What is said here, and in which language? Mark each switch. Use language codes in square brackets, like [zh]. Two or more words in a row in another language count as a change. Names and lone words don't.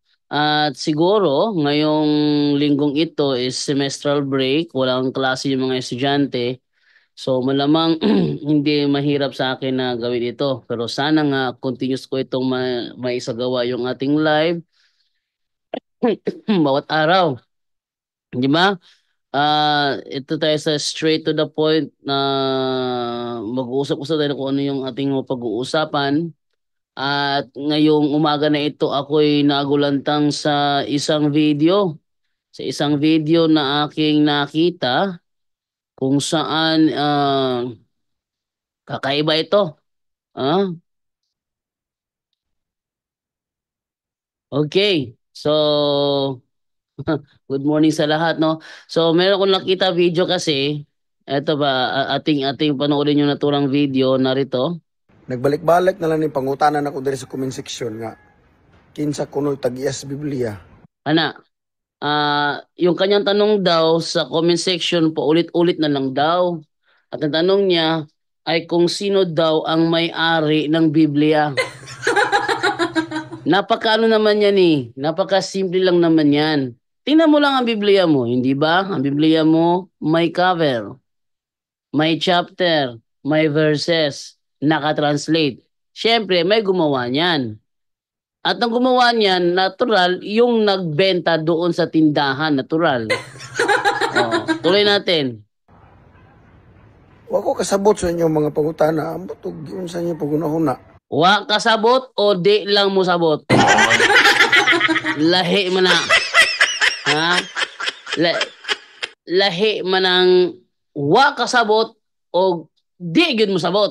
[tl] At siguro, ngayong linggong ito is [en] semestral break, [tl] walang klase yung mga estudyante. So malamang hindi mahirap sa akin na gawin ito. Pero sana nga continuous ko itong maisagawa yung ating live bawat araw. Di ba? Ito tayo sa [en] straight to the point [tl] na mag-uusap-usap tayo kung ano yung ating pag-uusapan. At ngayong umaga na ito ako'y nagulantang sa isang video na aking nakita kung saan kakaiba ito. Ah, okay. So, [en] good morning [tl] sa lahat, no? So, meron akong nakita video kasi, eto ba, ating panoorin yung naturang video narito. [ceb] Nagbalik-balik na lang ni pangutanan ako diri sa [en] comment section [ceb] nga kinsa kuno tag-iyas Biblia. Ana, [tl] yung kanyang tanong daw sa [en] comment section [tl] po ulit-ulit na lang daw. At ang tanong niya ay kung sino daw ang may-ari ng Biblia. Napakaano naman yan eh. Napaka-simple lang naman yan. Tingnan mo lang ang Biblia mo, hindi ba? Ang Biblia mo may cover, may chapter, may verses, naka-translate. Siyempre, may gumawa niyan. At ang gumawa niyan, natural, yung nagbenta doon sa tindahan, natural. Tuloy natin. [ceb] Wa ko kasabot sa inyo mga pangutana, ambot og giun sa inyo pagunahuna. Wa kasabot o di lang mo sabot? Lahi man na. Ha? La- Lahi man ang wa kasabot o di gyud mo sabot.